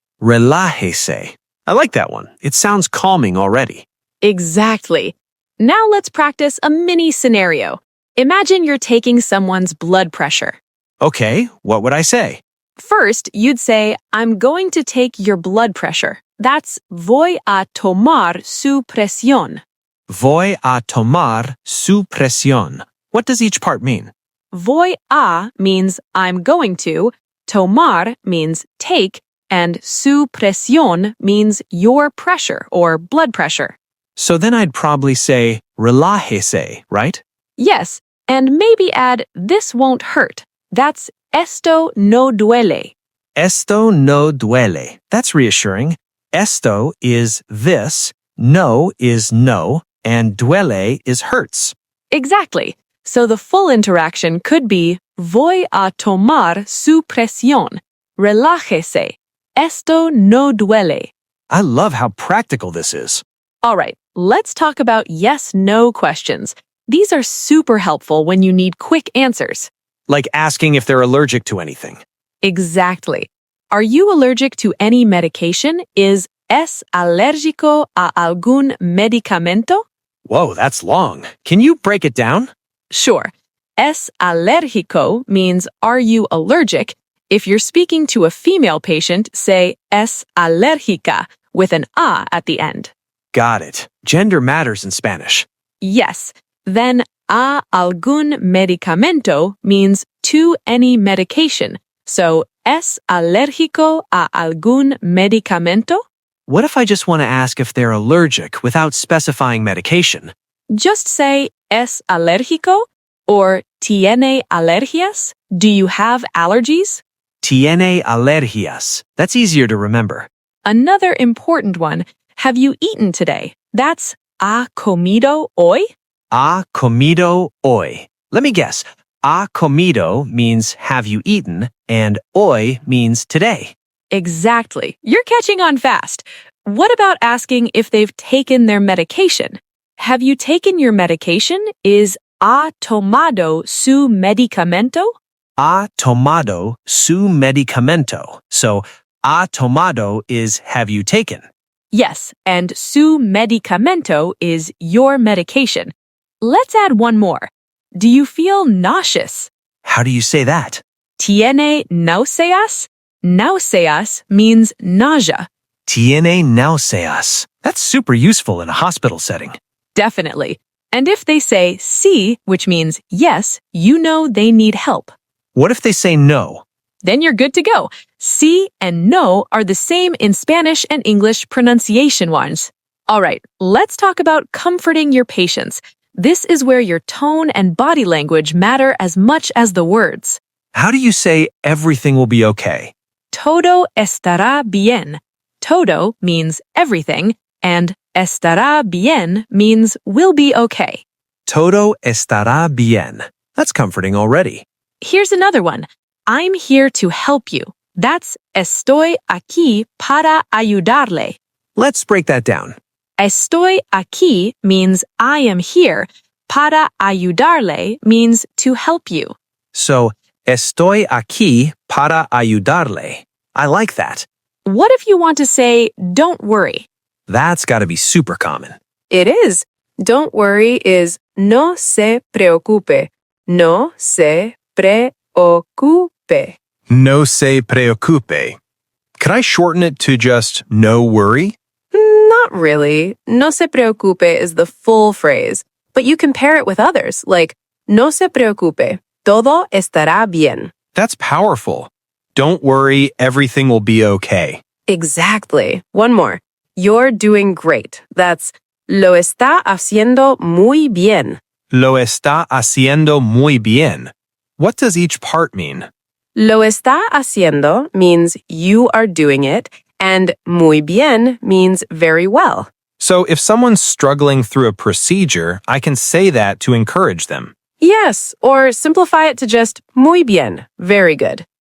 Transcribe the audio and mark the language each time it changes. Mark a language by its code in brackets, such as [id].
[en] Relájese. I like that one. It sounds calming already. Exactly. Now let's practice a mini scenario. Imagine you're taking someone's blood pressure. Okay, what would I say? First, you'd say, I'm going to take your blood pressure. [es] That's voy a tomar su presión. Voy a tomar su presión. [en] What does each part mean? Voy a means I'm going to, tomar means take, and su presión means your pressure or blood pressure. So then I'd probably say relájese, right? Yes, and maybe add this won't hurt. [es] That's esto no duele. Esto no duele. That's reassuring. [en] Esto is this, no is no, and duele is hurts. Exactly. So the full interaction could be voy a tomar su presión. Relájese. [es] Esto no duele. [en] I love how practical this is. All right, let's talk about yes-no questions. These are super helpful when you need quick answers. Like asking if they're allergic to anything. Exactly. Are you allergic to any medication? [es] Is ¿Es alérgico a algún medicamento? [en] Whoa, that's long. Can you break it down? Sure. ¿Es alérgico means are you allergic? If you're speaking to a female patient, say ¿es alérgica with an a at the end. Got it. Gender matters in Spanish. Yes. Then a algún medicamento means to any medication. [es] So ¿es alérgico a algún medicamento? [en] What if I just want to ask if they're allergic without specifying medication? [es] Just say ¿es alérgico? Or ¿tiene alergias? [en] Do you have allergies? [es] Tiene alergias. [en] That's easier to remember. Another important one. Have you eaten today? That's ¿ha comido hoy? [es] Ha comido hoy. Let me guess. [en] Ha comido means have you eaten, and hoy means today. Exactly. You're catching on fast. What about asking if they've taken their medication? Have you taken your medication? [es] Is ¿ha tomado su medicamento? Ha tomado su medicamento. [en] So, ha tomado is have you taken. Yes, and su medicamento is your medication. Let's add one more. Do you feel nauseous? How do you say that? [es] ¿Tiene náuseas? Náuseas means nausea. Tiene náuseas. [en] That's super useful in a hospital setting. Definitely. And if they say sí, which means yes, you know they need help. What if they say no? Then you're good to go. Sí and no are the same in Spanish and English pronunciation ones. All right, let's talk about comforting your patients. This is where your tone and body language matter as much as the words. How do you say everything will be okay? Todo estará bien. Todo means everything, and estará bien means will be okay. [es] Todo estará bien. [en] That's comforting already. Here's another one. I'm here to help you. [es] That's estoy aquí para ayudarle. [en] Let's break that down. Estoy aquí means I am here. Para ayudarle means to help you. [es] So, estoy aquí para ayudarle. [en] I like that. What if you want to say, don't worry? That's got to be super common. It is. Don't worry is no se preocupe. [es] No se preocupe. No se preocupe. [en] Could I shorten it to just no worry? Not really. No se preocupe is the full phrase, but you can pair it with others, like no se preocupe, todo estará bien. That's powerful. Don't worry, everything will be okay. Exactly. One more. You're doing great. [es] That's lo está haciendo muy bien. Lo está haciendo muy bien. [en] What does each part mean? Lo está haciendo means you are doing it, and muy bien means very well. So if someone's struggling through a procedure, I can say that to encourage them. Yes, or simplify it to just muy bien, very good.